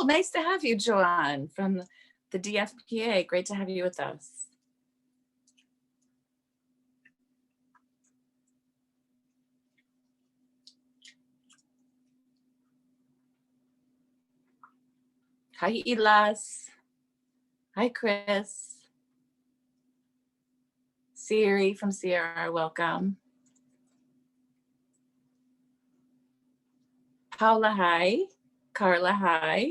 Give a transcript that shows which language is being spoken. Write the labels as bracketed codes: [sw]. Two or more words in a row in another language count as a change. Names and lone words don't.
[en] Nice to have you, Joanne, from the DFPA. Great to have you with us. Hi, Ilas. Hi, Chris. Siri from SRHR, welcome. Paula, hi. Carla, hi.